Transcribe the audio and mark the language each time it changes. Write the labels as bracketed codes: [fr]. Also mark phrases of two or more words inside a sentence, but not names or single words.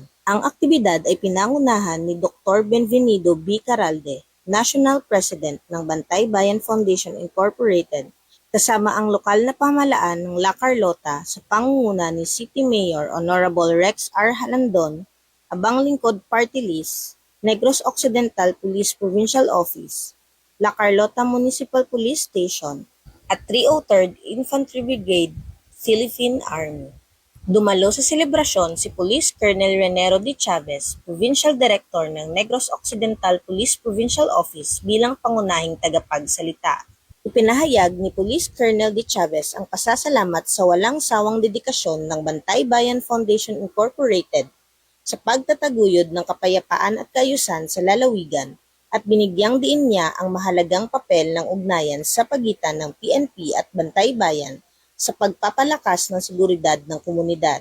[tl] Ang aktibidad ay pinangunahan ni Dr. Benvenido B. Caralde, [en] National President [tl] ng Bantay Bayan Foundation Incorporated, kasama ang lokal na pamahalaan ng La Carlota sa pangunguna ni City Mayor Honorable Rex R. Halandon, Abang Lingkod Party List, Negros Occidental Police Provincial Office, La Carlota Municipal Police Station, at 303rd Infantry Brigade, Philippine Army. Dumalo sa selebrasyon si Police Colonel Renero D. Chavez, [en] Provincial Director [tl] ng Negros Occidental Police Provincial Office bilang pangunahing tagapagsalita. Ipinahayag ni Police Colonel D. Chavez ang pasasalamat sa walang sawang dedikasyon ng Bantay Bayan Foundation Incorporated sa pagtataguyod ng kapayapaan at kaayusan sa lalawigan at binigyang diin niya ang mahalagang papel ng ugnayan sa pagitan ng PNP at Bantay Bayan sa pagpapalakas ng seguridad ng komunidad.